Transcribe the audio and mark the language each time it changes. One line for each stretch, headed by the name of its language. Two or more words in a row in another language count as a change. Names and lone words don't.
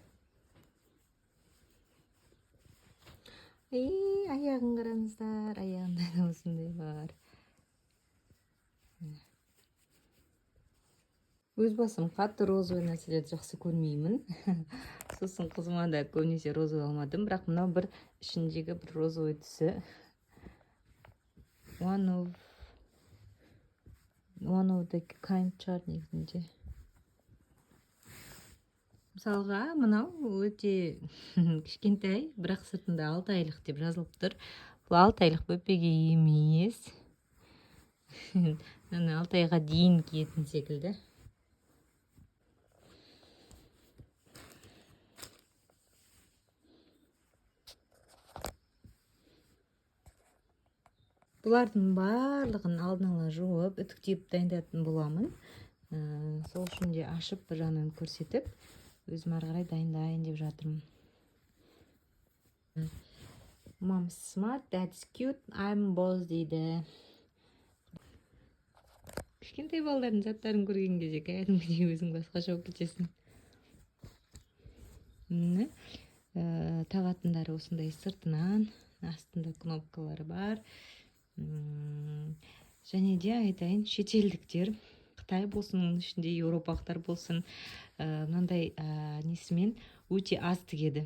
Kazakh: Аяғын қараңыздар, аяғында да осындай бар. Өз басым қатты розовый нәрселерді жақсы көрмеймін. Сосын қызыма да көбінесе розовый алмадым, бірақ мынау бір ішіндегі бір розовый түсі.
English: One of the kind
Kazakh: шығар негізінде. Мысалға, мынау өте кішкентай, бірақ сыртында 6 айлық деп жазылып тұр. Бұл 6 айлық бөпеге емес. 6 айға дейін киетін секілді. Бұлардың барлығын алдын ала жуып, үтіктеп дайындатын боламын. Сол үшін де ашып бір жағынан көрсетіп, өзім ары қарай дайындайын деп жатырмын.
English: Mom's smart, dad's cute, I'm boss дейді.
Kazakh: Кішкентай балалардың заттарын көрген кезде кәдімгідей өзің басқаша болып кетесің. Тағатындары осындай сыртынан, астында кнопкалары бар. Және де айтайын, шетелдіктер, Қытай болсын, ішінде еуропалықтар болсын, мынандай несімен өте аз тігеді.